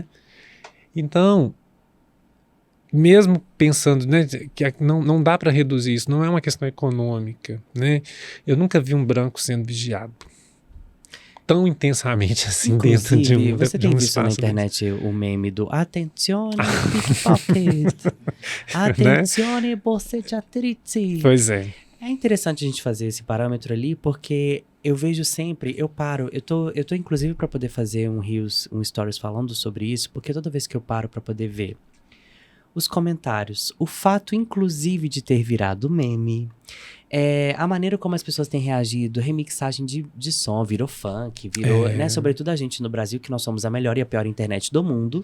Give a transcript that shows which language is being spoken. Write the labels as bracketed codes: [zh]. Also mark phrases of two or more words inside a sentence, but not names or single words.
[pt] Então, mesmo pensando, né, que não dá para reduzir isso, não é uma questão econômica, né? Eu nunca vi um branco sendo vigiado tão intensamente assim dentro Inclusive, você de tem um visto na espaço desse, internet o meme do Attenzione pickpocket, né? [it] Attenzione borseggiatrici. [pt] Pois é. É interessante a gente fazer esse parâmetro ali, porque eu vejo sempre, eu paro, eu tô inclusive para poder fazer um stories falando sobre isso, porque toda vez que eu paro para poder ver os comentários, o fato inclusive de ter virado meme, a maneira como as pessoas têm reagido, remixagem de som, virou funk, virou, né, sobretudo a gente no Brasil, que nós somos a melhor e a pior internet do mundo.